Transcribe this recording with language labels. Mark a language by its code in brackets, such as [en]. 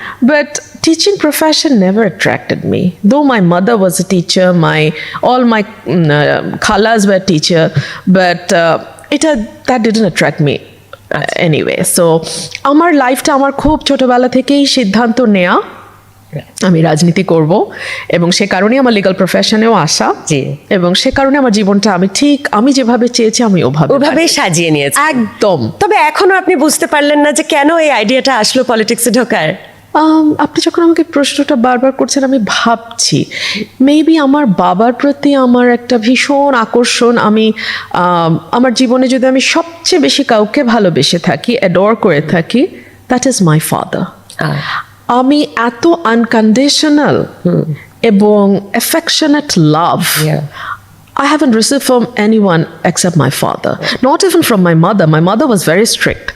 [en] But teaching profession never attracted me. Though my mother was a teacher, all my khalas were teacher, but that didn't attract me anyway. [bn] So আমার লাইফটা আমার খুব ছোটবেলা থেকেই সিদ্ধান্ত নেয়া আমি রাজনীতি করব, এবং সে কারণেই আমার লিগ্যাল প্রফেশনেও আসা, এবং সে কারণে আমার জীবনটা আমি যেভাবে চেয়েছি আমি ওভাবেই সাজিয়ে নিয়েছি একদম। তবে এখনো আপনি বুঝতে পারলেন না যে কেন এই আইডিয়াটা আসলো পলিটিক্সে ঢোকার? আপনি যখন আমাকে প্রশ্নটা বারবার করছেন, আমি ভাবছি মেবি আমার বাবার প্রতি আমার একটা ভীষণ আকর্ষণ। আমার জীবনে যদি আমি সবচেয়ে বেশি কাউকে ভালোবেসে থাকি, অ্যাডোর করে থাকি, [en] That is my father. [bn] আমি এত আনকন্ডিশনাল এবং affectionate love [en] I haven't received from anyone except my father. Not even from my mother. My mother was very strict.